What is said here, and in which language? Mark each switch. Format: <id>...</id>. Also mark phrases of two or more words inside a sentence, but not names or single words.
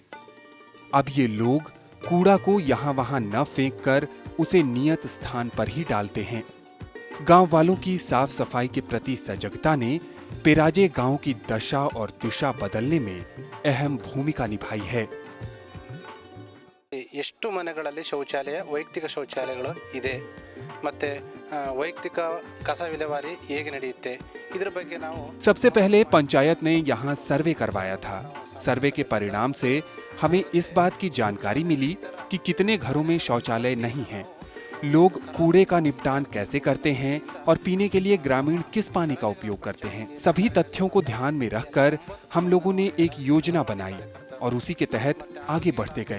<hi>अब ये लोग कूड़ा को यहाँ वहाँ न फेंककर उसे नियत स्थान पर ही डालते हैं। गांव वालों की साफ सफाई के प्रति सजगता ने पेराजे गांव की दशा और दिशा बदलने में अहम भूमिका निभाई है।</hi> <kn>ಎಷ್ಟು ಮನೆಗಳಲ್ಲಿ ಶೌಚಾಲಯ ವೈಯಕ್ತಿಕ ಶೌಚಾಲಯಗಳು ಇದೆ ಮತ್ತೆ ವೈಯಕ್ತಿಕ ಕಸ ವಿಲೇವಾರಿ ಹೇಗೆ ನಡೆಯುತ್ತೆ ಇದರ ಬಗ್ಗೆ ನಾವು</kn> <hi>सबसे पहले पंचायत ने यहाँ सर्वे करवाया था। सर्वे के परिणाम से हमें इस बात की जानकारी मिली कि कितने घरों में शौचालय नहीं हैं, लोग कूड़े का निपटान कैसे करते हैं और पीने के लिए ग्रामीण किस पानी का उपयोग करते हैं। सभी तथ्यों को ध्यान में रखकर हम लोगों ने एक योजना बनाई और उसी के तहत आगे बढ़ते गए।</hi>